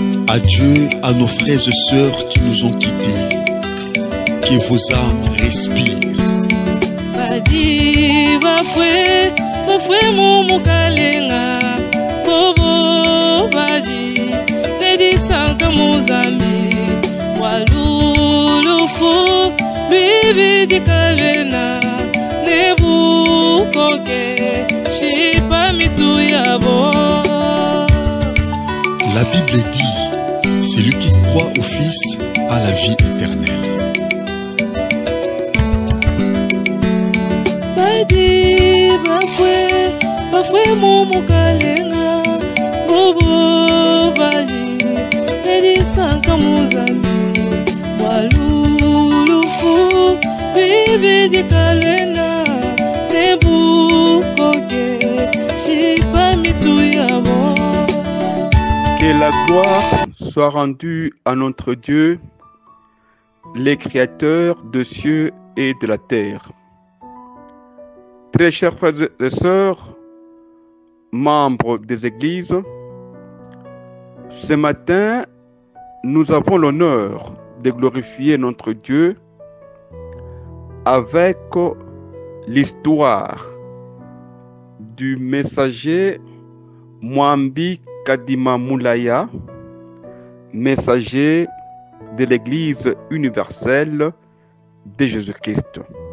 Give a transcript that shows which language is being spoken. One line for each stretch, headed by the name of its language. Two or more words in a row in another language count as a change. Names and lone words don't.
French: Adieu à nos frères et sœurs qui nous ont quittés. Que vos âmes respirent.
Luba-Lulua: Badi bafwe mumukalenga bobo badi nedi sanka muzambi walulufu bibi dikalena nebukoke shipa mitu yabo.
French: La Bible dit, celui qui croit au Fils a la vie éternelle.
Luba-Lulua: Badi bafwe mumukalenga bobo badi nedi sanka muzambi walulufu bibi dikalena nebukoke shipa mitu yabo.
French: Que la gloire soit rendue à notre Dieu, le Créateur des cieux et de la terre. Très chers frères et sœurs, membres des églises, ce matin, nous avons l'honneur de glorifier notre Dieu avec l'histoire du messager Mwambi Kadima Moulaya, messager de l'Église universelle de Jésus-Christ.